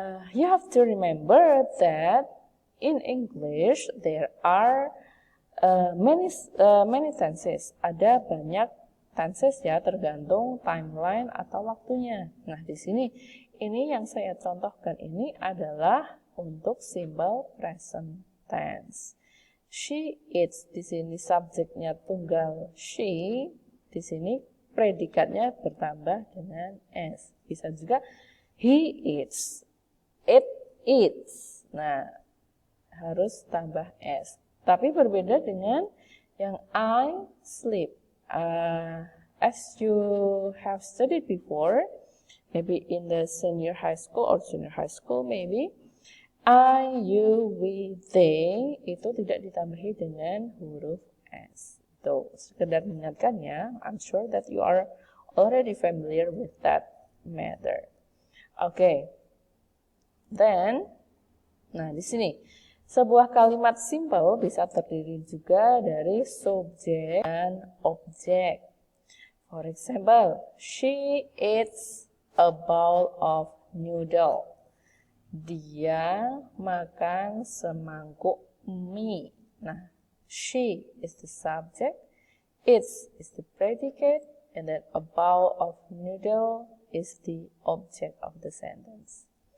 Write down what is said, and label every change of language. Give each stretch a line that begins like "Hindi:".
English: You have to remember that in English there are many tenses.
Indonesian: Ada banyak tenses ya, tergantung timeline atau waktunya. Nah, di sini ini yang saya contohkan ini adalah untuk simple present tense.
English: She eats,
Indonesian: di sini subjeknya tunggal she, di sini predikatnya bertambah dengan s. Bisa juga
English: he eats, it eats.
Indonesian: Nah, harus tambah s. Tapi berbeda dengan yang
English: I sleep. As you have studied before, maybe in the senior high school or junior high school maybe, I, you, we, they
Indonesian: itu tidak ditambahi dengan huruf S. Itu sekedar mengingatkan ya,
English: I'm sure that you are already familiar with that matter. Okay. Then,
Indonesian: nah di sini sebuah kalimat simple bisa terdiri juga dari subjek dan objek.
English: For example, she eats a bowl of noodle.
Indonesian: Dia makan semangkuk mie.
English: Nah, she is the subject, eats is the predicate, and then a bowl of noodle is the object of the sentence.